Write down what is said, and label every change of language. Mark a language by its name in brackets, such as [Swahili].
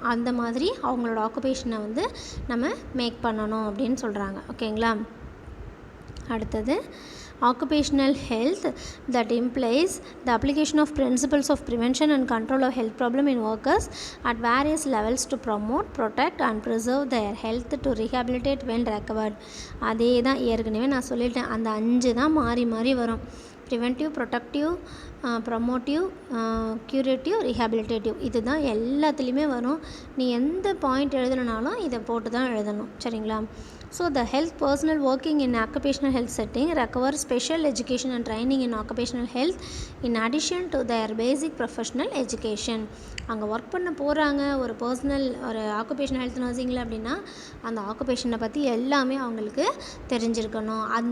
[Tamil] அந்த மாதிரி அவங்களோட ஆக்குபேஷனை வந்து நம்ம மேக் பண்ணணும் அப்படின்னு சொல்கிறாங்க. ஓகேங்களா? அடுத்தது, [English] occupational health that implies the application of principles of prevention and control of health problem in workers at various levels to promote, protect and preserve their health to rehabilitate when recovered. [Tamil] அதே தான் ஏற்கனவே நான் சொல்லிட்டேன். அந்த 5 தான் மாறி வரும். [English] Preventive, protective, promotive, curative, rehabilitative. [Tamil] இது தான் எல்லாத்துலேயுமே வரும். நீ எந்த பாயிண்ட் எழுதணுனாலும் இதை போட்டு தான் எழுதணும். சரிங்களா? [English] So the health personnel working in occupational health setting require special education and training in occupational health in addition to their basic professional education. [Tamil] அங்கே ஒர்க் பண்ண போகிறாங்க ஒரு ஆக்குபேஷனல் ஹெல்த் நர்சிங்கில் அப்படின்னா அந்த ஆக்குபேஷனை பற்றி எல்லாமே அவங்களுக்கு தெரிஞ்சிருக்கணும்.